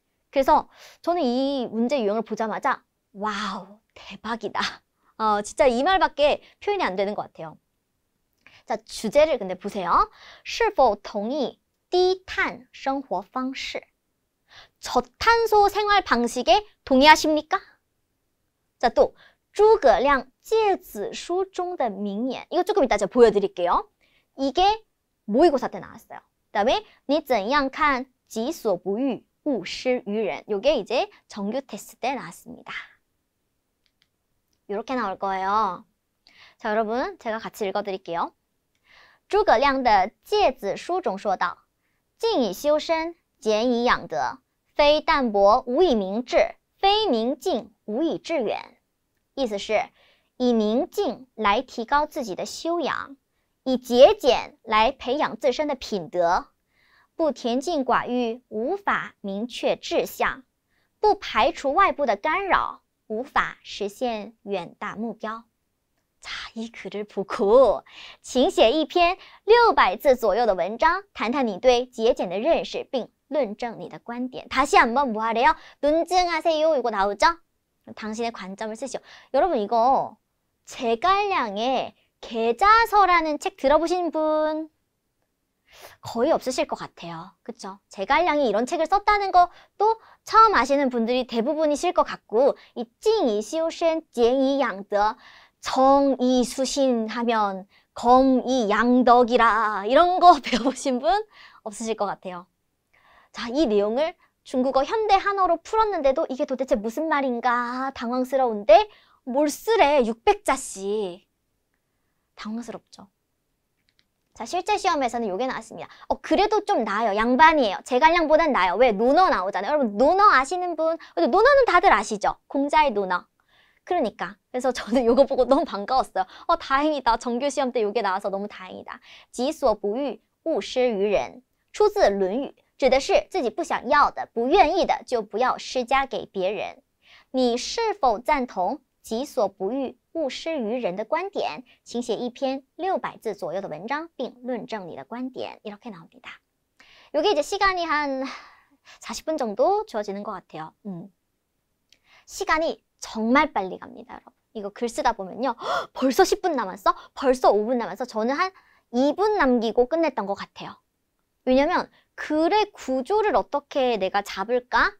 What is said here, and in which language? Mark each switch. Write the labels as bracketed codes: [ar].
[ko] 그래서 저는 이 문제 유형을 보자마자 와우, 대박이다. 진짜 이 말밖에 표현이 안 되는 것 같아요. 자, 주제를 근데 보세요. [zh] 是否同意低碳生活方式? [ko] 저탄소 생활 방식에 동의하십니까? 자, 또 [zh] 诸葛亮诫子书中的名言. [ko] 이거 조금 이따 제가 보여드릴게요. 이게 모의고사 때 나왔어요. 그 다음에 [zh] 你怎样看己所不欲勿施于人. [ko] 이게 이제 정규 테스트 때 나왔습니다. 이렇게 나올 거예요. 자, 여러분 제가 같이 읽어드릴게요. [zh] 诸葛亮的诫子书中说道静以修身俭以养德非淡泊无以明志非宁静无以致远意思是以宁静来提高自己的修养以节俭来培养自身的品德，不恬静寡欲，无法明确志向，不排除外部的干扰，无法实现远大目标。 [ko] 자, 이 글을 보고 [zh] 请写一篇600字左右的文章，谈谈你对节俭的认识，并论证你的观点。 [ko] 다시 한번 뭐 하래요? 논증하세요. 이거 나오죠? 당신의 관점을 쓰시오. 여러분 이거 제갈량의 계자서라는 책 들어보신 분 거의 없으실 것 같아요. 그쵸? 제갈량이 이런 책을 썼다는 것도 처음 아시는 분들이 대부분이실 것 같고, 이 징이시오셴 쟁이양더 정이수신하면 검이양덕이라 이런 거 배워보신 분 없으실 것 같아요. 자, 이 내용을 중국어 현대 한어로 풀었는데도 이게 도대체 무슨 말인가 당황스러운데 뭘 쓰래 600자씩. 당황스럽죠. 자, 실제 시험에서는 이게 나왔습니다. 그래도 좀 나아요. 양반이에요. 제갈량보단 나아요. 왜? 논어 나오잖아요. 여러분 논어 아시는 분? 논어는 다들 아시죠? 공자의 논어. 그러니까 그래서 저는 이거 보고 너무 반가웠어요. 다행이다. 정규 시험 때 이게 나와서 너무 다행이다. [zh] 己所不欲，勿施于人。出自《论语》，指的是自己不想要的、不愿意的就不要施加给别人。你是否赞同己所不欲，勿施于人的观点？请写一篇600字左右的文章，并论证你的观点。 [ko] 이렇게 나옵니다. 이게 이제 시간이 한 40분 정도 주어지는 것 같아요. 시간이 정말 빨리 갑니다, 여러분. 이거 글 쓰다 보면요. 벌써 10분 남았어? 벌써 5분 남았어? 저는 한 2분 남기고 끝냈던 것 같아요. 왜냐면 글의 구조를 어떻게 내가 잡을까?